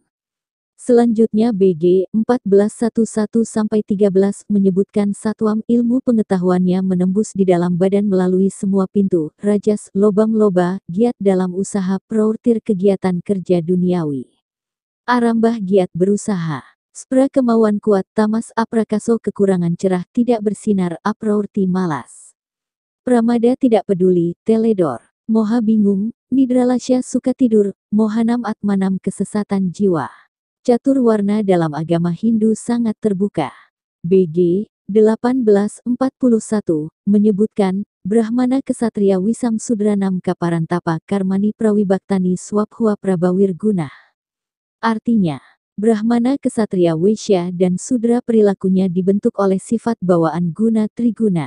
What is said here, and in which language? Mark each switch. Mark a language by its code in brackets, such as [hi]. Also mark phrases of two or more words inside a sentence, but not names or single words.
[id] Selanjutnya BG 14.1-13 menyebutkan satwam ilmu pengetahuannya menembus di dalam badan melalui semua pintu, rajas, lobam loba, giat dalam usaha, praurtir kegiatan kerja duniawi. Arambah giat berusaha. Spra kemauan kuat, [sa] तमस् अप्रकाशो [id] kekurangan cerah, tidak bersinar, apraurti malas. Pramada tidak peduli, teledor. Moha bingung, nidralasya suka tidur, [sa] मोहनम् आत्मानम् [id] kesesatan jiwa. Catur warna dalam agama Hindu sangat terbuka. BG 1841 menyebutkan, [sa] ब्राह्मण क्षत्रिय विशां शूद्राणां च परन्तप कर्माणि प्रविभक्तानि स्वभाव प्रभवैर् गुणैः. [id] Artinya, Brahmana Kesatria Waisya dan Sudra perilakunya dibentuk oleh sifat bawaan guna triguna.